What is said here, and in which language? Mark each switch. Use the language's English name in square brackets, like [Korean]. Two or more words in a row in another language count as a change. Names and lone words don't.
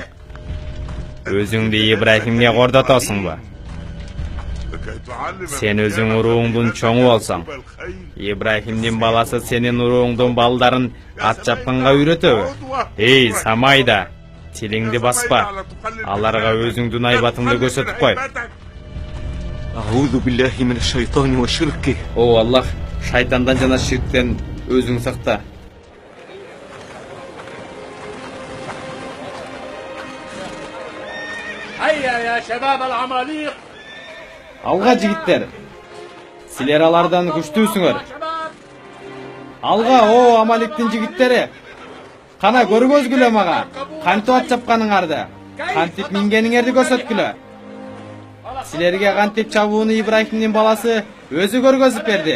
[Kyrgyz] Өзүңдү Ибрахимге кордотосуңбу? Сен өзүң урууңдун чоңу болсоң, Ибрахимдин баласы сенин урууңдун балдарын ат чапканга үйрөтөбү? Эй Самайда, тилиңди баспа. Аларга өзүңдүн айбатыңды көрсөтүп кой. [Arabic] أعوذ بالله من الشيطان وشركه. [Kyrgyz] О Аллах, шайтандан жана ширктен өзүң сакта. [Arabic] هيا يا شباب العماليق. [Kyrgyz] Алга жигиттер. Силер алардан күчтүүсүңөр. Алга, о Амаликтин жигиттери. Кана көргөзгүлө мага. Кантип ат чапканыңарды, кантип мингениңерди көрсөткүлө. Силерге кантип чабууну Ибрахимдин баласы өзү көргөзүп берди.